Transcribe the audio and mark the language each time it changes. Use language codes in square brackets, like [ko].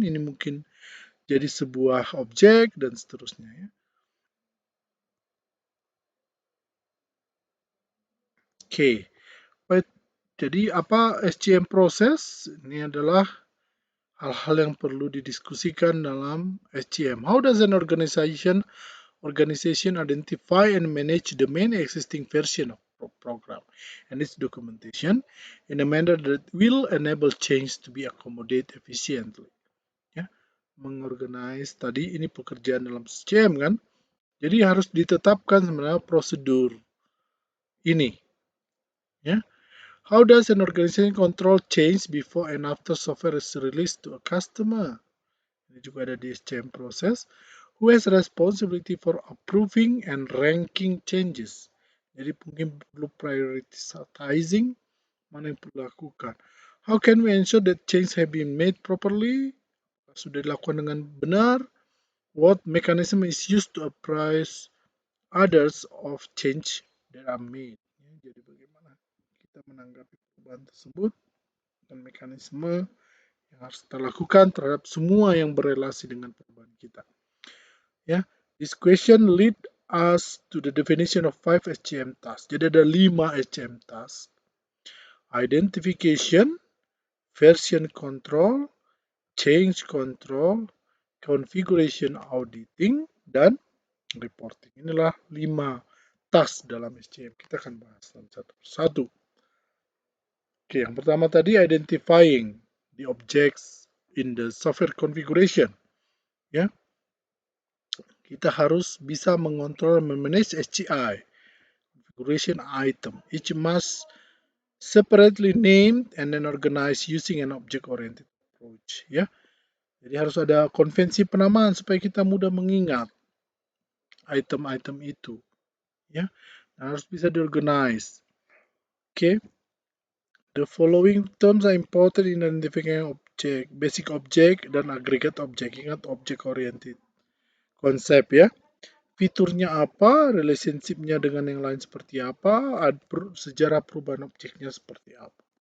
[id] Ini mungkin jadi sebuah objek dan seterusnya. Ya. Oke, jadi apa SCM proses? Ini adalah hal-hal yang perlu didiskusikan dalam SCM. [en] How does an organization identify and manage the main existing version of program and its documentation in a manner that will enable change to be accommodated efficiently. [id] Ya, mengorganize tadi ini pekerjaan dalam SCM kan. Jadi harus ditetapkan sebenarnya prosedur ini. Ya. [en] How does an organization control change before and after software is released to a customer? [id] Ini juga ada di SCM process. [en] Who has responsibility for approving and ranking changes? [id] Jadi mungkin perlu prioritizing mana yang perlu dilakukan. [en] How can we ensure that change have been made properly? [id] Sudah dilakukan dengan benar. [en] What mechanism is used to apprise others of change that are made. [id] Ya, jadi bagaimana kita menanggapi perubahan tersebut dan mekanisme yang harus kita lakukan terhadap semua yang berrelasi dengan perubahan kita. [en] Ya, this question lead us to the definition of 5 SCM tasks. [id] Jadi ada 5 SCM tasks. Identification, version control, change control, configuration auditing, dan reporting. Inilah 5 task dalam SCM. Kita akan bahas satu persatu. [en] Oke, [id] yang pertama tadi [en] identifying the objects in the software configuration. [id] Ya, kita harus bisa mengontrol dan memanage SCI, configuration item. [en] Each must separately named and then organized using an object-oriented approach. [id] Ya, jadi harus ada konvensi penamaan supaya kita mudah mengingat item-item itu. Ya, dan harus bisa diorganize. [en] Oke, the following terms are important in identifying object, basic object dan aggregate object. [id] Ingat object-oriented konsep ya. Fiturnya apa, relationship-nya dengan yang lain seperti apa, sejarah perubahan objeknya seperti apa.